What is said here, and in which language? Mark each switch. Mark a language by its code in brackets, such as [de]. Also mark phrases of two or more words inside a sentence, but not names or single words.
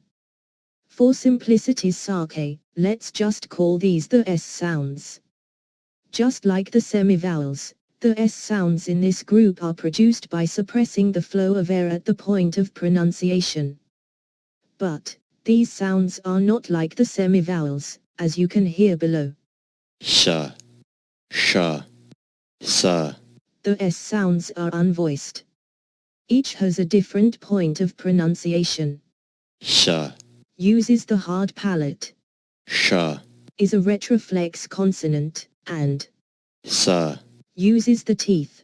[en] For simplicity's sake, let's just call these the S sounds. Just like the semivowels, the S sounds in this group are produced by suppressing the flow of air at the point of pronunciation. But, these sounds are not like the semivowels, as you can hear below. Sha, sha, sa. The S sounds are unvoiced. Each has a different point of pronunciation. Sha, Uses the hard palate. sha, Is a retroflex consonant, and sa, uses the teeth,